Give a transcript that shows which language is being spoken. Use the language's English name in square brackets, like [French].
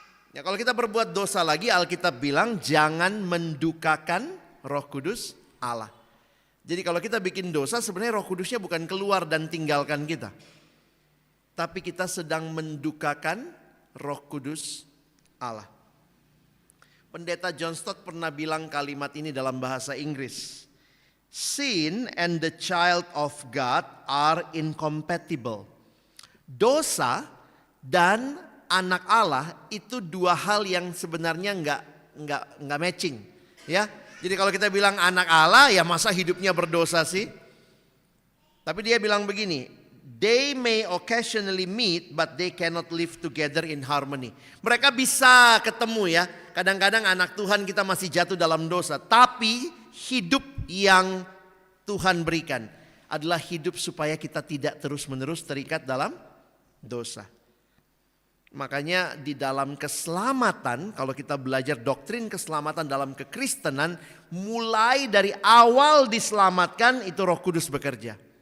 [Indonesian] Ya kalau kita berbuat dosa lagi, Alkitab bilang jangan mendukakan Roh Kudus Allah. Jadi kalau kita bikin dosa sebenarnya Roh Kudusnya bukan keluar dan tinggalkan kita. Tapi kita sedang mendukakan Roh Kudus Allah. Pendeta John Stott pernah bilang kalimat ini dalam bahasa Inggris. [English] Sin and the child of God are incompatible. [Indonesian] Dosa dan anak Allah itu dua hal yang sebenarnya enggak matching, ya. Jadi kalau kita bilang anak Allah, ya masa hidupnya berdosa sih? Tapi dia bilang begini, [English] they may occasionally meet, but they cannot live together in harmony. [Indonesian] Mereka bisa ketemu ya. Kadang-kadang anak Tuhan kita masih jatuh dalam dosa, tapi hidup yang Tuhan berikan adalah hidup supaya kita tidak terus-menerus terikat dalam dosa. Makanya di dalam keselamatan, kalau kita belajar doktrin keselamatan dalam kekristenan, mulai dari awal diselamatkan itu Roh Kudus bekerja.